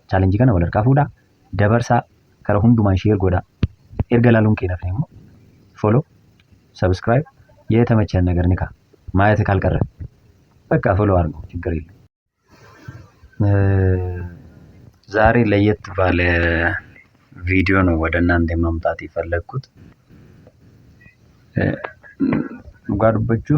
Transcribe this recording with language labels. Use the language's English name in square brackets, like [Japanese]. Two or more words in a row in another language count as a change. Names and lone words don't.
[Oromo] challenge kana wal harkaa fuudhaa dabarsaa karaa hundumaan share godhaa erga laaluun keenaf immoo [English] follow subscribe [Amharic] የተመቸን ነገር ንካ ማየት ካልቀረ በቃ follow አድርጉ ችግር የለም። ዛሬ ለየት ባለ ቪዲዮ ነው ወደ እናንተ ማምጣት የፈለኩት። ጓደኞቹ